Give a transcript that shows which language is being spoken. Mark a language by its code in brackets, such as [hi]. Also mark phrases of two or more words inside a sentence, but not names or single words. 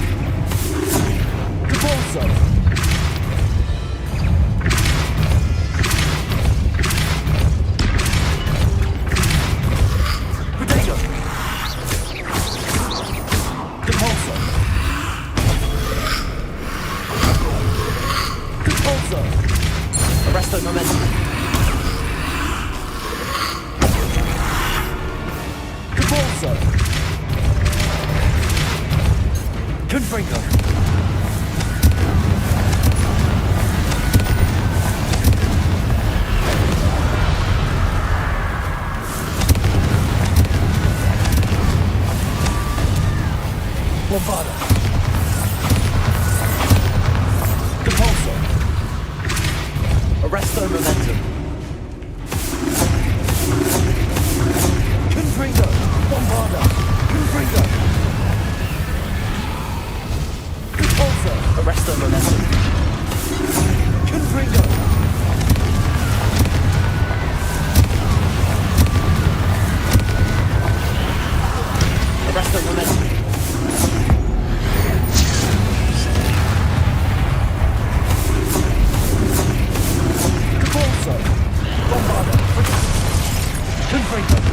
[en] Repulso. Potato. Repulso. Repulso. Arrest their momentum. Repulso. Confringo. Bombada. Repulso. Arrest their momentum. Confringo. Bombada. Confringo. Repulso. Arrest their momentum. Confringo. Arrest their momentum. Repulso. Bombada. Confringo.